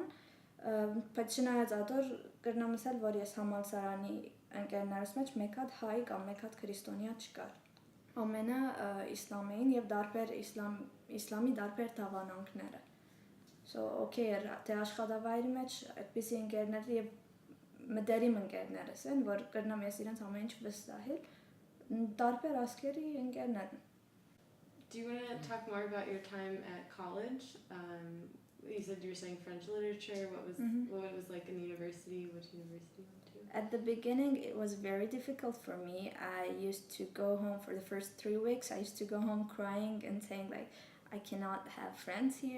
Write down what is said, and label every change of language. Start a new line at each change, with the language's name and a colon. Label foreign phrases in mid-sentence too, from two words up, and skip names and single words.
Armenian: բայց չնայած ադոր կրնամ ասել, որ ես համալսարանի ընկերներս մեջ մեկ հատ հայ կամ մեկ հատ քրիստոնյա չկար։ Ամենը իսլամ էին եւ դարբեր իսլամի դարբեր դավանանքները։
English: So okay,
Armenian: թե աշխատավայրի մեջ այդպիսի ընկերներ եւ մտերիմ ընկերներս են, որ կրնամ ես իրենց ամեն ինչ վստահել, դարբեր ասկերի ընկերներ են։
English: Do you want to talk more about your time at college, you said you were studying French literature. What was Mhm. what it was like in university? Which university you went to? At the beginning, it was very difficult for me. I used to go home for the first 3 weeks. I used to go home crying and saying like, I cannot have friends here.